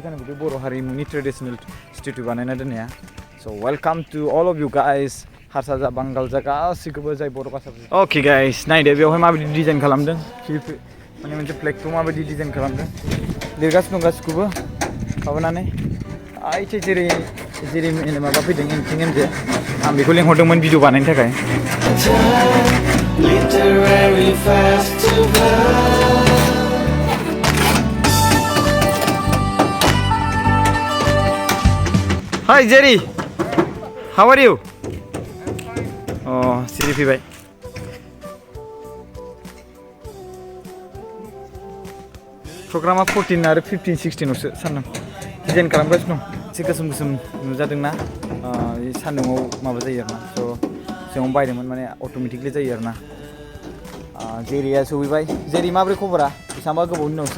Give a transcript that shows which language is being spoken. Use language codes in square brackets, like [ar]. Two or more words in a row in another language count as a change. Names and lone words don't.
[brx] जानांगौ बे बर' हारिमुनि ट्रेडिसनेल स्टेचु बानायना दोननाया स' [en] welcome to all of you guys [brx] हारसा जा बांगाल जा गासैखौबो जाय बर' भाषा अके गाइस नायदो बेवहाय माबायदि डिजाइन खालामदों माने मोनसे फ्लेगखौ माबायदि डिजाइन खालामदों लिरगासिनो दं गासिखौबो माबानानै आइथिं जेरै माबा फैदों एमथिं एमजे आं बेखौ लेंहरदोंमोन भिडिअ बानायनो थाखाय [en] Literary Festival. Hi Jerry, how are you? [brx] Oh, Siri फैबाय प्रग्रामा 14 आरो 15, 16आवसो सान्दुं डिजाइन खालामगासिनो दं एसे गोसोम गोसोम नुजादोंना सान्दुङाव माबा जायो आरोना स' जों बायदोंमोन माने अट'मेटिकलि जायो आरोना जेरिया सौहैबाय जेरि माब्रै खबरा बेसेबांबा गोबावनि उनावसो